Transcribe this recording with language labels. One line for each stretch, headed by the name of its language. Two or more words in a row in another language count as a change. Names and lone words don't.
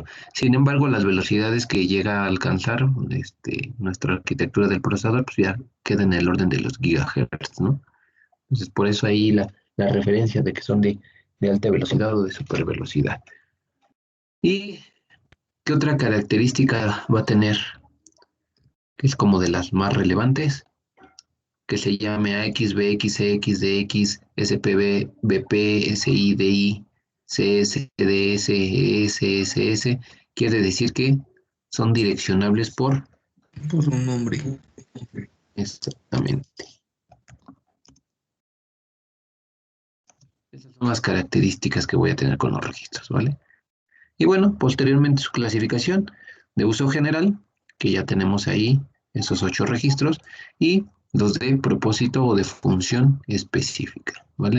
Spanish: Sin embargo, las velocidades que llega a alcanzar nuestra arquitectura del procesador, pues ya queda en el orden de los gigahertz, ¿no? Entonces, por eso ahí la referencia de que son de alta velocidad o de super velocidad. ¿Y qué otra característica va a tener? Que es como de las más relevantes, que se llame AX, BX, CX, DX, SPB, BP, SI, DI, CS, DS, ES, SS. Quiere decir que son direccionables por... Por un nombre. Exactamente. Esas son las características que voy a tener con los registros, ¿vale? Y bueno, posteriormente su clasificación de uso general, que ya tenemos ahí esos 8 registros, y los de propósito o de función específica, ¿vale?